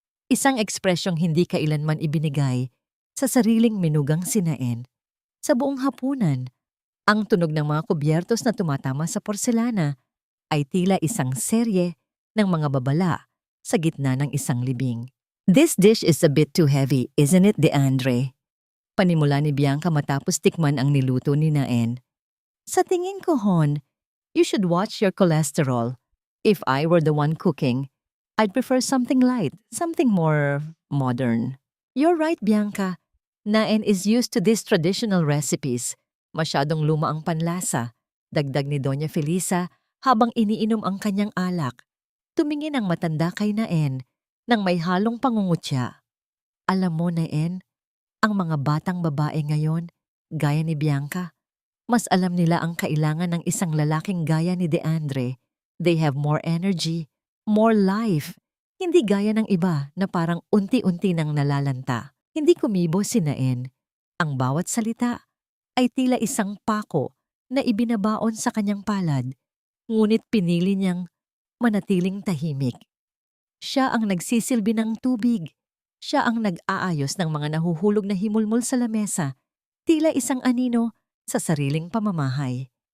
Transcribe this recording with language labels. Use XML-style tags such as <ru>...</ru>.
<tl>Isang ekspresyong hindi kailanman ibinigay sa sariling minugang si Naen. Sa buong hapunan, ang tunog ng mga kubyertos na tumatama sa porselana ay tila isang serye ng mga babala sa gitna ng isang libing.</tl> <en>This dish is a bit too heavy, isn't it, Deandre?</en> <tl>Panimula ni Bianca matapos tikman ang niluto ni Naen. Sa tingin ko,</tl> <en>Hon, you should watch your cholesterol. If I were the one cooking, I'd prefer something light, something more modern. You're right, Bianca. Naen is used to these traditional recipes.</en> <tl>Masyadong luma ang panlasa, dagdag ni Doña Felisa habang iniinom ang kanyang alak. Tumingin ang matanda kay Naen nang may halong pangungutya. Alam mo, Naen, ang mga batang babae ngayon, gaya ni Bianca, mas alam nila ang kailangan ng isang lalaking gaya ni Deandre.</tl> <en>They have more energy, more life.</en> <tl>Hindi gaya ng iba na parang unti-unti nang nalalanta. Hindi kumibo si Naen. Ang bawat salita ay tila isang pako na ibinabaon sa kanyang palad, ngunit pinili niyang manatiling tahimik. Siya ang nagsisilbi ng tubig. Siya ang nag-aayos ng mga nahuhulog na himulmol sa lamesa, tila isang anino sa sariling pamamahay.</tl>